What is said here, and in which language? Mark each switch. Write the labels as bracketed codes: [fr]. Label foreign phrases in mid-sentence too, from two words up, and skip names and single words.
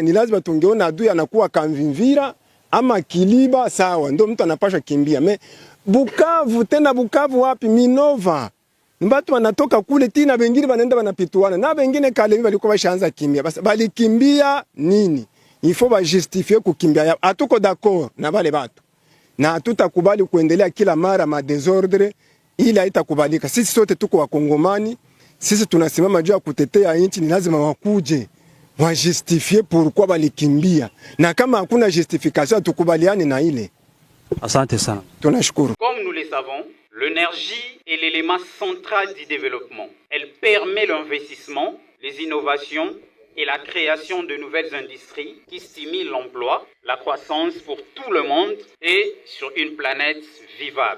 [sw] Ni lazima tungeona adui anakuwa Kamvimvira ama Kiliba, sawa, ndio mtu anapaswa kimbia. Me Bukavu, tena Bukavu wapi? Minova. Mbatu wanatoka kule tina, wengine wanaenda wanapituana na wengine Kalemi walikuwa washaanza kimbia. Basi bali kimbia nini? [fr] Il faut ba justifier kukimbia. [sw] Hatuko d'accord na wale watu. Na hatutakubali kuendelea kila mara ma desordre, ili haitakubalika. Sisi sote tuko Wakongomani. Sisi tunasimama juu ya kutetea nchi, ni lazima wakuje wa justifier pourquoi balikimbia. Na kama hakuna justification tukubaliane na ile. Asante sana. Tunashukuru. [fr] Comme nous le savons, l'énergie est l'élément central du développement. Elle permet l'investissement, les innovations et la création de nouvelles industries qui stimulent l'emploi, la croissance pour tout le monde et sur une planète vivable.